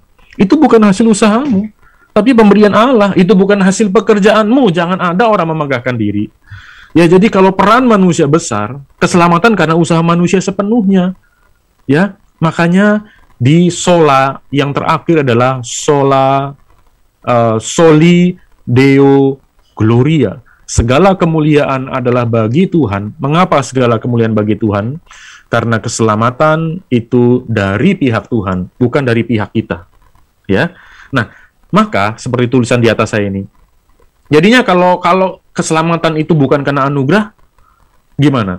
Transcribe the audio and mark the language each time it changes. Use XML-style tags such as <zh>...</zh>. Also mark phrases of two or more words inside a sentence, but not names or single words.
<id>Itu bukan hasil usahamu, tapi pemberian Allah. Itu bukan hasil pekerjaanmu, jangan ada orang memegahkan diri. Ya, jadi kalau peran manusia besar, keselamatan karena usaha manusia sepenuhnya. Ya, makanya di sola yang terakhir adalah</id> <la>soli deo gloria.</la> <id>Segala kemuliaan adalah bagi Tuhan. Mengapa segala kemuliaan bagi Tuhan? Karena keselamatan itu dari pihak Tuhan, bukan dari pihak kita. Ya. Nah, maka seperti tulisan di atas saya ini. Jadinya kalau keselamatan itu bukan karena anugerah, gimana?</id>